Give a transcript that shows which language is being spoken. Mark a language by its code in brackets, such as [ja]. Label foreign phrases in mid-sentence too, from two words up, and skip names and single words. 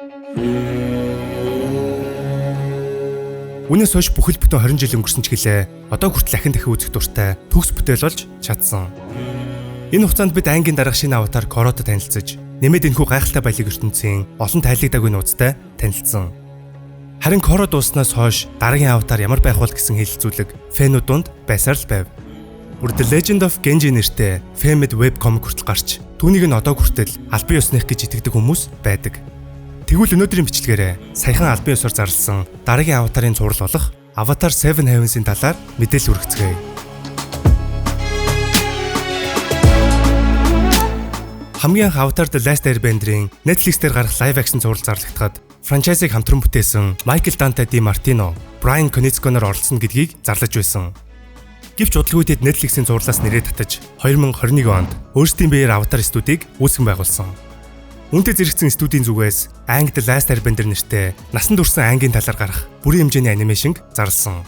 [mn] Үүнээс хойш бүхэл бүтэн 20 жил өнгөрсөн ч гэлээ одоо хүртэл ахин дахин үзэх дуртай төгс бүтээл болж чадсан. Энэ хугацаанд бид ангийн дараах шинэ Avatar Korra-той танилцж, нэмээд энэхүү гайхалтай баялаг ертөнцийн олон тайлагдаагүй нууцтай танилцсан. Харин Korra дууснаас хойш дараагийн Avatar ямар байх бол гэсэн хэлэлцүүлэг фэнүүд дунд байсаар л байв. The Legend of Genji нэртэй [en] Famed webcomic [mn] хүртэл гарч, түүнийг нь одоо хүртэл албан ёсных гэж итгэдэг хүмүүс байдаг. Тэгвэл өнөөдрийн бичлэгээрээ саяхан албан ёсоор зарласан дараагийн Avatar-ын зураг болох Avatar 7 Heavens-ийн талаар мэдээлэл хүргэцгээе. Хамгийн анх Avatar The Last Airbender-ийн Netflix дээр гарах [en] live action [mn] зураг зарлагдахад франчайзыг хамтран бүтээсэн Michael Dante DiMartino, Bryan Konietzko-нор оролцсон гэдгийг зарлаж байсан. Гэвч удалгүй тэд Netflix-ийн зурлаас нэрээ татаж 2021 онд өөрсдийн биеэр Avatar студийг үүсгэн байгуулсан. Үүнтэй зэрэгцэн студийн зүгээс Aang The Last Airbender нэртэй насан турсан Aang-ийн талаар гарах бүрэн хэмжээний анимашнг зарласан.